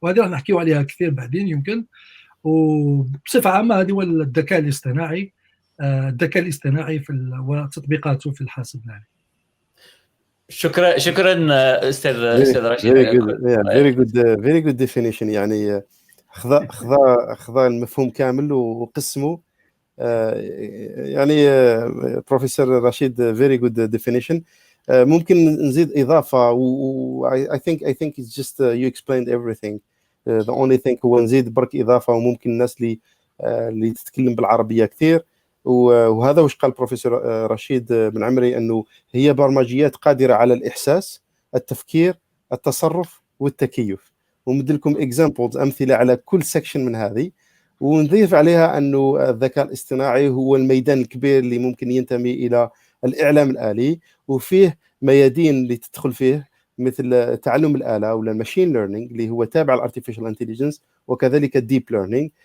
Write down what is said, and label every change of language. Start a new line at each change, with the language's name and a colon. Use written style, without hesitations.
Arabic: وهذه راح نحكيو عليها كثير بعدين يمكن. وبصفه عامه هذه هو الذكاء الاصطناعي، الذكاء الاصطناعي وتطبيقاته في الحاسب الآلي. شكرا استاذ رشيد.
English: very good definition.
Arabic: يعني خذا المفهوم كامل وقسمه. يعني بروفيسور رشيد
English: very good definition.
Arabic: ممكن نزيد اضافه
English: I think it's just you explained everything. The only thing
Arabic: هو نزيد برك اضافه، وممكن الناس اللي تتكلم بالعربيه كثير، وهذا وش قال بروفيسور رشيد بن عمري، انه هي برمجيات قادره على الاحساس، التفكير، التصرف والتكيف. ومد لكم اكزامبلز، امثله على كل سكشن من هذه، ونضيف عليها انه الذكاء الاصطناعي هو الميدان الكبير اللي ممكن ينتمي الى الاعلام الالي، وفيه ميادين اللي تدخل فيه مثل تعلم الآلة ولا الماشين ليرنينج اللي هو تابع الارتفيشال انتليجنس، وكذلك الديب ليرنينج.